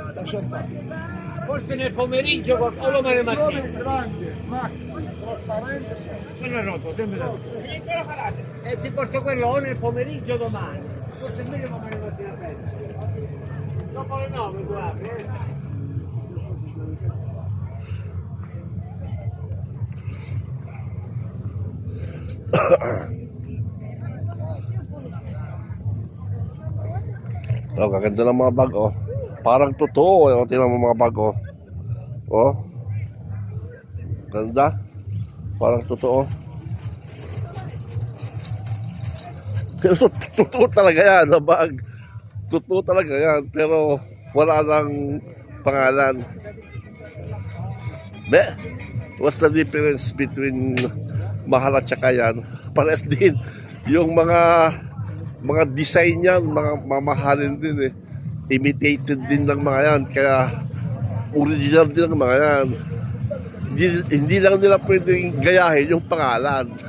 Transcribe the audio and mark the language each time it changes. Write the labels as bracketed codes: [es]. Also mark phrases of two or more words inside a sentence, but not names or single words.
[it] Lascia stare. Forse nel pomeriggio o domani mattina. Quello grande, macchina, trasparente. Quello è rotolo, sempre rotolo. E ti porto quello o nel pomeriggio o domani. Forse è meglio domani mattina presto. Dopo le 9 tu apri, [tl] Oh, kaganda ng mga bag, oh. Parang totoo, oh. Tingnan mo mga bag, oh. Oh. Ganda. Parang totoo. Pero totoo talaga yan, na bag. Totoo talaga yan, pero wala lang pangalan. Be, [en] what's the difference between [tl] mahal at saka yan? Pares din. Yung mga design yan, mga mamahalin din eh. Imitated din ng mga yan. Kaya original din ng mga yan. Hindi lang nila pwedeng gayahin yung pangalan.